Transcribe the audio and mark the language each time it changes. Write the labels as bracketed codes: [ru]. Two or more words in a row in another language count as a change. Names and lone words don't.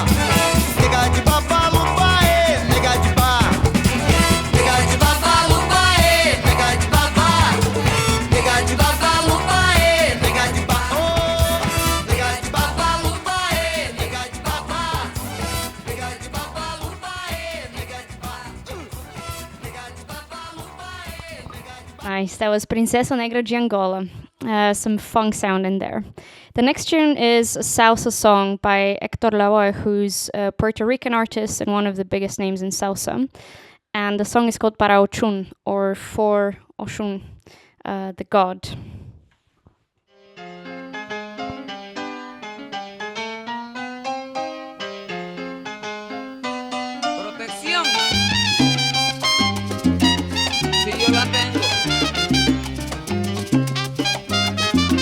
[en] Nega de babaluba, nega de ba. nega de babaluba, nega de babá. Nega de babaluba, Nega de ba. nega de babaluba, nega de babá. Nega de babaluba, nega de ba. Nega de babaluba, nega de ba. Nice, that was Princesa Negra de Angola. Some funk sound in there. The next tune is a salsa song by Hector Lavoe, who's a Puerto Rican artist and one of the biggest names in salsa. And the song is called Para Ochun, or For Oshun, the god. [es] Protección. Si yo la tengo.